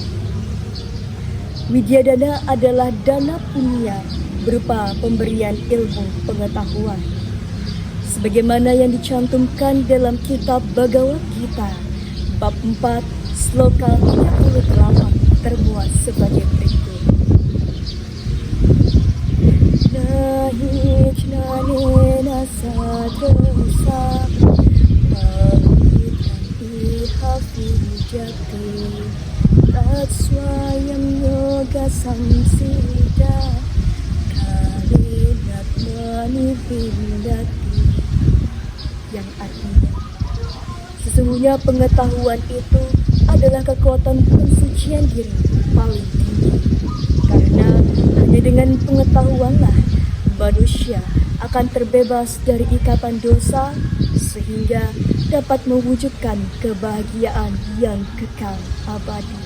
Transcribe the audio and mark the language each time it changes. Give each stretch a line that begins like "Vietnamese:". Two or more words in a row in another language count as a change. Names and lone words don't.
Indonesian: Widya dana adalah dana punya berupa pemberian ilmu pengetahuan. Sebagaimana yang dicantumkan dalam kitab Bhagavad Gita, bab 4, sloka 38 termuat sebagai berikut.
Sanskrit: Nahi jnanena sadrosa iha vidyate tatsvayam yoga samsida kalinat manivindati.
Indonesian: Yang artinya, sesungguhnya pengetahuan itu adalah kekuatan pensucian diri paling tinggi. Karena hanya dengan pengetahuanlah manusia akan terbebas dari ikatan dosa, sehingga dapat mewujudkan kebahagiaan yang kekal abadi.